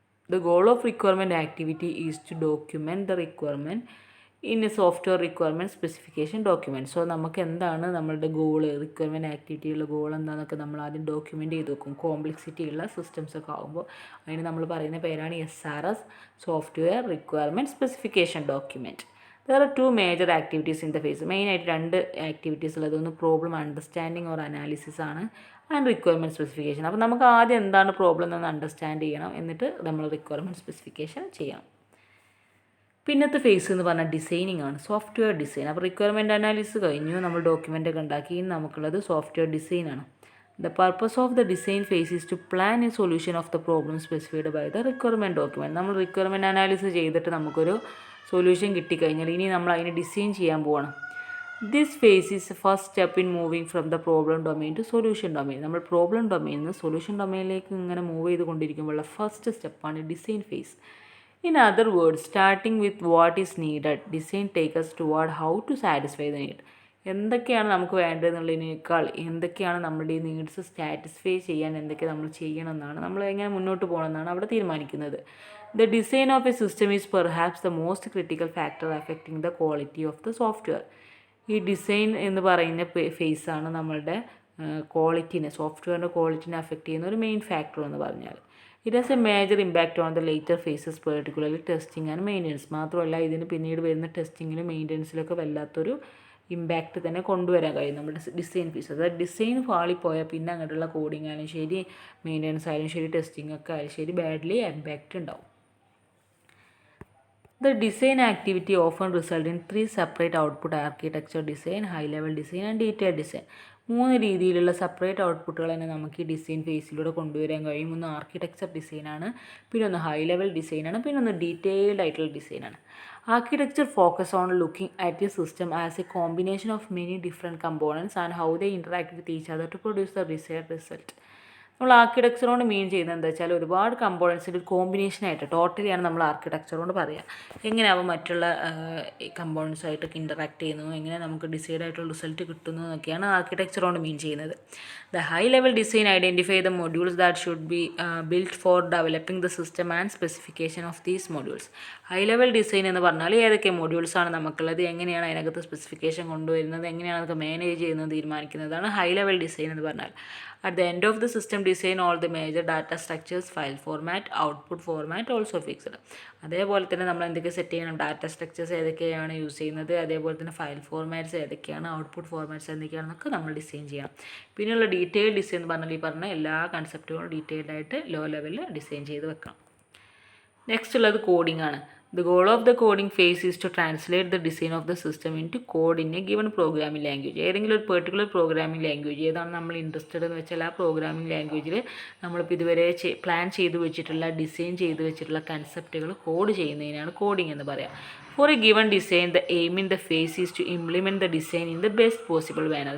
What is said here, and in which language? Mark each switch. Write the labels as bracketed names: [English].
[English] The goal of requirement activity is to document the requirement in a software requirement specification document. [Malayalam] So നമുക്ക് എന്താണ് നമ്മളുടെ goal, requirement ആക്ടിവിറ്റിയുള്ള goal എന്താണെന്നൊക്കെ നമ്മൾ ആദ്യം document ചെയ്ത് വെക്കും. കോംപ്ലക്സിറ്റി ഉള്ള സിസ്റ്റംസ് ഒക്കെ ആകുമ്പോൾ അതിന് നമ്മൾ പറയുന്ന പേരാണ് SRS, software requirement specification document. [English] There are two major activities in the phase. [Malayalam] മെയിനായിട്ട് രണ്ട് ആക്ടിവിറ്റീസ് ഉള്ളത്, ഒന്ന് പ്രോബ്ലം അണ്ടർസ്റ്റാൻഡിങ് ഓർ അനാലിസിസ് ആണ്, ആൻഡ് റിക്വയർമെൻറ്റ് സ്പെസിഫിക്കേഷൻ. അപ്പോൾ നമുക്ക് ആദ്യം എന്താണ് പ്രോബ്ലം എന്ന് അണ്ടർസ്റ്റാൻഡ് ചെയ്യണം, എന്നിട്ട് നമ്മൾ റിക്വയർമെൻറ്റ് സ്പെസിഫിക്കേഷൻ ചെയ്യണം. പിന്നത്തെ ഫേസ് എന്ന് പറഞ്ഞാൽ ഡിസൈനിങ് ആണ്, സോഫ്റ്റ്വെയർ ഡിസൈൻ. അപ്പോൾ റിക്വയർമെൻറ്റ് അനാലിസിസ് കഴിഞ്ഞു, നമ്മൾ ഡോക്യുമെൻ്റ് ഒക്കെ ഉണ്ടാക്കി, നമുക്കുള്ളത് സോഫ്റ്റ്വെയർ ഡിസൈൻ ആണ്. [English] The purpose of the design phase is to plan a solution of the problem specified by the requirement document. [Malayalam] നമ്മൾ റിക്വയർമെൻറ്റ് അനാലിസിസ് ചെയ്തിട്ട് നമുക്കൊരു സൊല്യൂഷൻ കിട്ടിക്കഴിഞ്ഞാൽ ഇനി നമ്മൾ അതിനെ ഡിസൈൻ ചെയ്യാൻ പോവാണ്. [English] This phase is first step in moving from the problem domain to solution domain. [Malayalam] നമ്മൾ പ്രോബ്ലം ഡൊമൈനിൽ നിന്ന് സൊല്യൂഷൻ ഡൊമൈനിലേക്ക് ഇങ്ങനെ മൂവ് ചെയ്തുകൊണ്ടിരിക്കുമ്പോഴുള്ള ഫസ്റ്റ് സ്റ്റെപ്പാണ് design face. [English] In other words, starting with what is needed, design takes us toward how to satisfy the need. [Malayalam] എന്തൊക്കെയാണ് നമുക്ക് വേണ്ടതെന്നുള്ളതിനേക്കാൾ എന്തൊക്കെയാണ് നമ്മുടെ ഈ നീഡ്സ് സാറ്റിസ്ഫൈ ചെയ്യാൻ എന്തൊക്കെ നമ്മൾ ചെയ്യണമെന്നാണ്, നമ്മൾ എങ്ങനെ മുന്നോട്ട് പോകണമെന്നാണ് അവിടെ തീരുമാനിക്കുന്നത്. [English] The design of a system is perhaps the most critical factor affecting the quality of the software. [Malayalam] ഈ ഡിസൈൻ എന്ന് പറയുന്ന ഫേസാണ് നമ്മളുടെ ക്വാളിറ്റിനെ, സോഫ്റ്റ്വെയറിൻ്റെ ക്വാളിറ്റിനെ അഫക്റ്റ് ചെയ്യുന്ന ഒരു മെയിൻ ഫാക്ടർ എന്ന് പറഞ്ഞാൽ. [English] It has a major impact on the later phases, particularly testing and maintenance. [Malayalam] മാത്രമല്ല ഇതിന് പിന്നീട് വരുന്ന ടെസ്റ്റിങ്ങിലും മെയിൻ്റനൻസിലൊക്കെ വല്ലാത്തൊരു ഇമ്പാക്റ്റ് തന്നെ കൊണ്ടുവരാൻ കഴിയും നമ്മുടെ ഡിസൈൻ ഫേസ്. അതായത് ഡിസൈൻ ഫാളിപ്പോയാൽ പിന്നെ അങ്ങോട്ടുള്ള കോഡിങ് ആയാലും ശരി, മെയിൻ്റനൻസ് ആയാലും ശരി, ടെസ്റ്റിംഗ് ഒക്കെ ആയാലും ശരി, ബാഡ്ലി ഇമ്പാക്റ്റ് ഉണ്ടാവും. [English] The design activity often result in 3 separate output: architecture design, high level design and detailed design. [Malayalam] 3 രീതിയിലുള്ള സെപ്പറേറ്റ് ഔട്ട്പുട്ടുകൾ തന്നെ നമുക്ക് ഈ ഡിസൈൻ ഫേസിലൂടെ കൊണ്ടുവരാൻ കഴിയും. ഒന്ന് ആർക്കിടെക്ചർ ഡിസൈനാണ്, പിന്നെ ഒന്ന് ഹൈ ലെവൽ ഡിസൈനാണ്, പിന്നെ ഒന്ന് ഡീറ്റെയിൽഡ് ആയിട്ടുള്ള ഡിസൈനാണ്. [English] Architecture focus on looking at a system as a combination of many different components and how they interact with each other to produce the desired result. [Malayalam] നമ്മൾ ആർക്കിടെക്ചറോട് മീൻ ചെയ്യുന്നത് എന്താ വെച്ചാൽ ഒരുപാട് കമ്പോണൻസിൻ്റെ ഒരു കോമ്പിനേഷനായിട്ട് ടോട്ടലിയാണ് നമ്മൾ ആർക്കിടെക്ചറോട് പറയുക. എങ്ങനെയാവും മറ്റുള്ള കമ്പോണൻസായിട്ടൊക്കെ ഇൻറ്ററാക്ട് ചെയ്യുന്നു, എങ്ങനെ നമുക്ക് ഡിസൈഡ് ആയിട്ടുള്ള റിസൾട്ട് കിട്ടുന്നു എന്നൊക്കെയാണ് ആർക്കിടെക്ചറോട് മീൻ ചെയ്യുന്നത്. [English] The high level design identify the modules that should be built for developing the system and specification of these modules. [Malayalam] High level design എന്ന് പറഞ്ഞാൽ ഏതൊക്കെ മൊഡ്യൂൾസാണ് നമുക്കുള്ളത്, എങ്ങനെയാണ് അതിനകത്ത് സ്പെസിഫിക്കേഷൻ കൊണ്ടുവരുന്നത്, എങ്ങനെയാണ് അതൊക്കെ മാനേജ് ചെയ്യുന്നത് തീരുമാനിക്കുന്നതാണ് ഹൈ ലെവൽ ഡിസൈൻ എന്ന് പറഞ്ഞാൽ. [English] At the end of the system design, all the major data structures, file format, output format also fixed. [Malayalam] അതേപോലെ തന്നെ നമ്മൾ എന്തൊക്കെ സെറ്റ് ചെയ്യണം, ഡാറ്റ സ്ട്രക്ചേഴ്സ് ഏതൊക്കെയാണ് യൂസ് ചെയ്യുന്നത്, അതേപോലെ തന്നെ ഫയൽ ഫോർമാറ്റ്സ് ഏതൊക്കെയാണ്, ഔട്ട്പുട്ട് ഫോർമാറ്റ്സ് എന്തൊക്കെയാണെന്നൊക്കെ നമ്മൾ ഡിസൈൻ ചെയ്യണം. പിന്നെയുള്ള ഡീറ്റെയിൽ ഡിസൈൻ എന്ന് പറഞ്ഞാൽ ഈ പറഞ്ഞ എല്ലാ കൺസെപ്റ്റുകളും ഡീറ്റെയിൽഡ് ആയിട്ട് ലോ ലെവലിൽ ഡിസൈൻ ചെയ്ത് വെക്കണം. നെക്സ്റ്റ് ഉള്ളത് കോഡിംഗ് ആണ്. [English] The goal of the coding phase is to translate the design of the system into code in a given programming language. [Malayalam] ഏതെങ്കിലും ഒരു പെർട്ടിക്കുലർ പ്രോഗ്രാമിംഗ് ലാംഗ്വേജ് ഏതാണ് നമ്മൾ ഇൻട്രസ്റ്റഡ് എന്ന് വെച്ചാൽ ആ പ്രോഗ്രാമിംഗ് ലാംഗ്വേജിൽ നമ്മളിപ്പോൾ ഇതുവരെ പ്ലാൻ ചെയ്ത് വെച്ചിട്ടുള്ള ഡിസൈൻ ചെയ്ത് വെച്ചിട്ടുള്ള കൺസെപ്റ്റുകൾ കോഡ് ചെയ്യുന്നതിനാണ് കോഡിംഗ് എന്ന് പറയാം. [English] For a given design the aim in the phase is to implement the design in the best possible manner.